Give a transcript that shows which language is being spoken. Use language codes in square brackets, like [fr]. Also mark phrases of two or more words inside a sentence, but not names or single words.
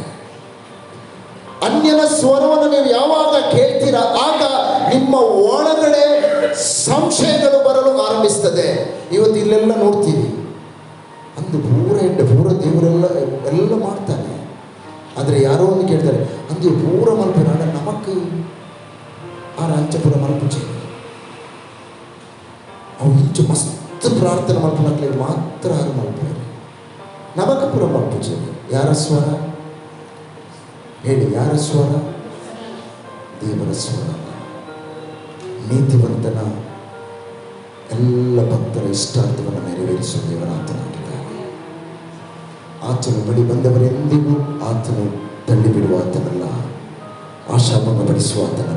[kn] ಅನ್ಯನ ಸ್ವರವನ್ನು ನೀವು ಯಾವಾಗ ಕೇಳ್ತೀರಾ, ಆಗ ನಿಮ್ಮ ಒಳಗಡೆ ಸಂಶಯಗಳು ಬರಲು ಆರಂಭಿಸ್ತದೆ. ಇವತ್ತು ಇಲ್ಲೆಲ್ಲ ನೋಡ್ತೀವಿ, ಅಂದು ಪೂರ ದೇವರೆಲ್ಲ ಮಾಡ್ತಾನೆ. ಆದರೆ ಯಾರೋ ಒಂದು ಕೇಳ್ತಾರೆ, [tcy] ಅಂದು ಪೂರ ಮಲ್ಪೇರ ನಮಕ್ ಆ ರಾಂಚಪುರ ಮಲ್ಪುಚೆ ಅವು ಇಂಚು ಮಸ್ತ್ ಪ್ರಾರ್ಥನೆ ಮಲ್ಪನಕ್ಲೆ ಮಾತ್ರ ಯಾರು ಮಲ್ಪೇರು ನಮಕಪುರ ಮಲ್ಪುಚೆ. [kn] ಯಾರ ಸ್ವರ ಹೇಳಿ? ಯಾರ ಸ್ವರ? ದೇವರ ಸ್ವರ. ನೀತಿವಂತನ ಎಲ್ಲ ಭಕ್ತರ ಇಷ್ಟಾರ್ಥವನ್ನು ನೆರವೇರಿಸುವ ದೇವರಾತನಾಗಿದ್ದಾನೆ. ಆತನು ಬಳಿ ಬಂದವರೆಂದಿಗೂ ಆತನು ತಳ್ಳಿಬಿಡುವ ಆತನಲ್ಲ, ಆಶಾಭಂಗಪಡಿಸುವ ಆತನಲ್ಲ.